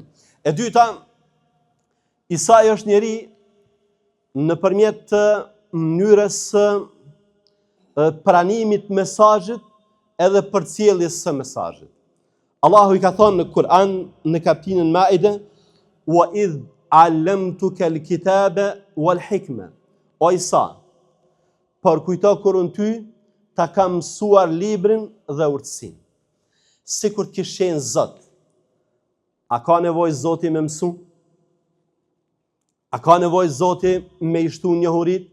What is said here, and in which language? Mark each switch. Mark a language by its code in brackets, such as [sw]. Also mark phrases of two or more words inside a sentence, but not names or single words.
[sq] E dyta, Isai është njeri nëpërmjet mënyrës pranimit mesazhit edhe përcjelljes së mesazhit. Allahu i ka thonë në Kur'an në kapitullin Maide, [ar] وإذ علمتك الكتاب والحكمة. [sq] O Isa, por kujto kur unë ty ta kam mësuar librin dhe urtësinë. Sikur të kishin Zot. A ka nevojë Zoti me mësu? A ka nevojë Zoti me i shtu njohurit?